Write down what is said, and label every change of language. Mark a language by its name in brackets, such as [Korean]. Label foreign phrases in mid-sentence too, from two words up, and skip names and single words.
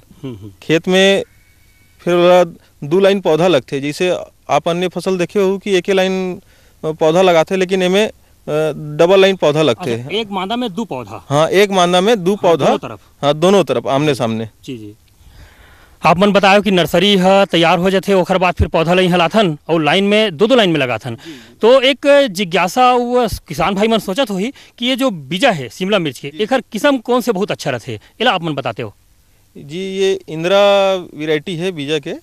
[Chhattisgarhi] खेत में फिर ओला 2 लाइन पौधा लगते जैसे आप अन्य फसल देखे हो कि एक लाइन पौधा लगाते लेकिन इनमें डबल लाइन पौधा लगते हैं। एक मादा में 2 पौधा। हाँ एक मादा में 2 पौधा। दोनों तरफ। हाँ दोनों तरफ आमने सामने। जी। आप मन बतायो कि नर्सरी ह तैयार हो जाथे ओकर बाद फिर पौधा ल इहाँ लाथन और लाइन में दो लाइन में लगाथन। तो एक जिज्ञासा वो किसान भाई मन सोचत होही कि ये जो बीजा है शिमला मिर्च के एकर किस्म कौन से बहुत अच्छा रहथे, एला आप मन बताते हो। जी ये इंदिरा वैरायटी है बीजा के।